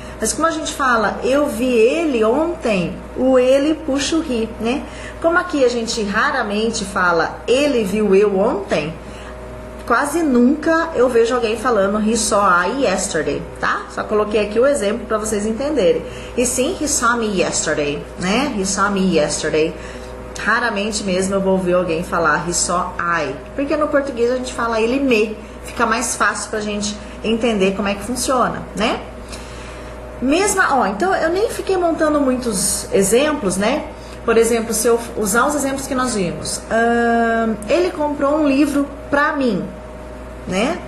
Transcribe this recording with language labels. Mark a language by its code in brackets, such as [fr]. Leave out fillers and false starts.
[pt] Mas como a gente fala eu vi ele ontem, o ele puxa o he, né? Como aqui a gente raramente fala ele viu eu ontem, quase nunca eu vejo alguém falando [en] he saw I yesterday, [pt] tá? Só coloquei aqui o exemplo para vocês entenderem. E sim, [en] he saw me yesterday, né? He saw me yesterday. [pt] Raramente mesmo eu vou ouvir alguém falar [en] he saw I, [pt] porque no português a gente fala ele me, fica mais fácil pra gente entender como é que funciona, né? Então eu nem fiquei montando muitos exemplos, né? Por exemplo, se eu usar os exemplos que nós vimos, ele comprou um livro pra mim, né?